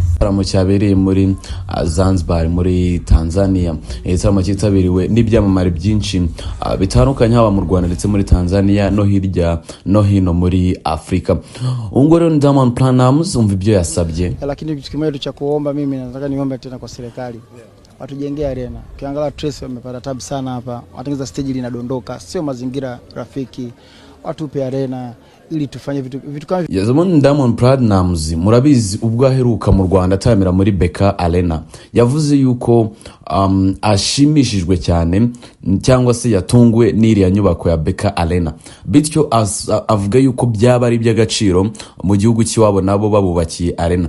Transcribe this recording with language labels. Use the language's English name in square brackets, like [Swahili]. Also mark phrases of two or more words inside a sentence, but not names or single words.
[Kinyarwanda] igitaramo cyabereye muri Zanzibar muri Tanzania. Igitaramo cyitabiriwe n'ibyamamare byinshi bitandukanye haba mu Rwanda ndetse muri Tanzania no hirya no hino muri Afrika. Ungo rero Diamond Platnumz umva ibyo yasabye. [Swahili] Lakini kitu kimoja cha kuomba mimi nataka niombe tena kwa serikali. Watujengee arena. Ukiangalia Trace wamepata tabu sana hapa. Watengeneza stage linadondoka, sio mazingira rafiki. Watupe arena ili tufanye vitu kama [Kinyarwanda] Diamond Platnumz murabizi ubwo aheruka mu Rwanda atamira muri Beka Arena yavuze yuko ashimishijwe cyane cyangwa se yatungwe n'iriya nyubako ya Beka Arena, bityo avuga yuko byaba ari by'agaciro mu gihugu cy'iwabo nabo babubakiye arena.